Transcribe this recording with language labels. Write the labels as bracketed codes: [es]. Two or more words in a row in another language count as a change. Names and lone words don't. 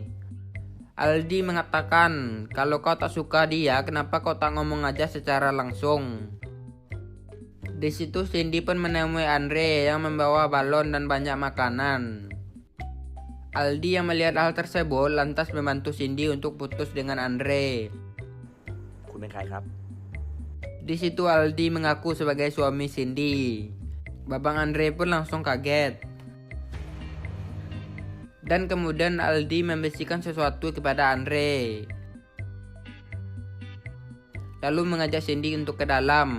[id] Aldi mengatakan, kalau kau tak suka dia, kenapa kau tak ngomong aja secara langsung? Di situ Cindy pun menemui Andre yang membawa balon dan banyak makanan. Aldi yang melihat hal tersebut lantas membantu Cindy untuk putus dengan Andre. [th] คุณเป็นใครครับ [id] Di situ Aldi mengaku sebagai suami Cindy. Babang Andre pun langsung kaget. Dan kemudian Aldi membisikkan sesuatu kepada Andre. Lalu mengajak Cindy untuk ke dalam.